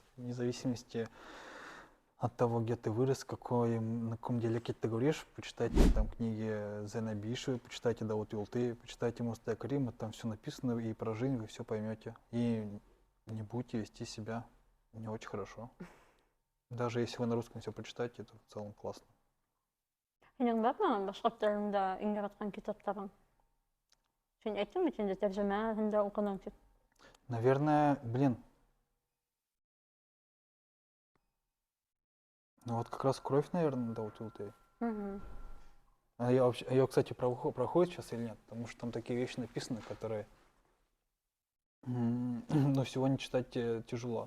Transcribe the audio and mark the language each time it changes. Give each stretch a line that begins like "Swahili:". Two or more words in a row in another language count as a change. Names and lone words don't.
Russian: Вне зависимости от того, где ты вырос, на каком диалекте ты говоришь, почитайте там книги Зена Биши, почитайте Дауд Юлты, почитайте Мустая Карима, там все написано, и про жизнь вы все поймете. И не будете вести себя не очень хорошо. Даже если вы на русском все прочитаете, это в целом классно.
Bashkir: Һинең бармы башҡорт телендә иң яратҡан китаптарың? Син әйттең бит инде тәржемәһендә уҡының тип.
Russian: Наверное, блин. Ну вот как раз «Кровь», наверное, Дауд Юлты. Мгм. А ее, кстати, проходит сейчас или нет? Потому что там такие вещи написаны, которые но сегодня читать тяжело.